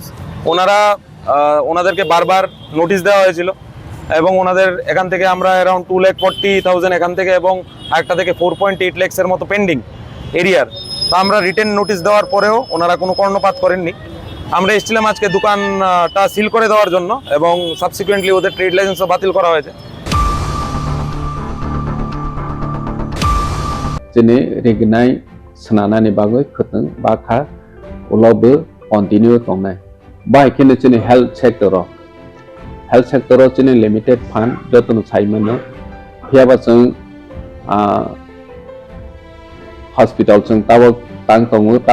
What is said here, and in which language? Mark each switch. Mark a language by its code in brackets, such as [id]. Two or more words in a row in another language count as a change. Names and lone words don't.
[bn] ওনাদেরকে বারবার নোটিশ দেওয়া হয়েছিল এবং ওনাদের এখান থেকে আমরা অ্যারাউন্ড 2,40,000 এখান থেকে এবং আরেকটা থেকে 4.8 লাখের মতো [en] pending arrear. [bn] তো আমরা [en] written notice [bn] দেওয়ার পরেও ওনারা কোনো কর্ণপাত করেননি। আমরা এসেছিলাম আজকে দোকানটা সিল করে দেওয়ার জন্য এবং সাবসিকুয়েন্টলি ওদের [en] trade licence [bn] বাতিল করা হয়েছে। [trp] Jene regnai sananani bagoi khutang bakha ulobo continue tongnai. Bai kene jene [en] health sector [trp] jene [en] limited fund [trp] jotonu saimano hiaba jeng hospital jeng tabo tang tongo